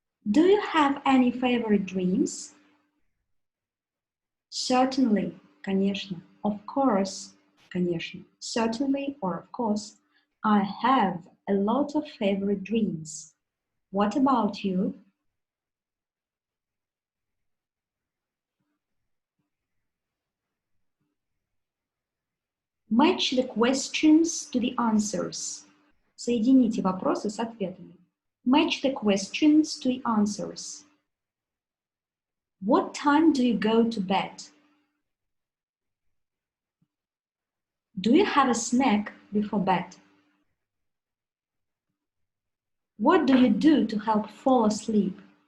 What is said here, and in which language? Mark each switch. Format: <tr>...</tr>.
<en>Do you have any favorite dreams? Certainly,</en> <ru>конечно,</ru> <en>of course, конечно, certainly or of course, I have a lot of favorite dreams. What about you? Match the questions to the answers.</en> <ru>Соедините вопросы с ответами.</ru> <en>Match the questions to the answers. What time do you go to bed? Do you have a snack before bed? What do you do to help fall asleep?</en>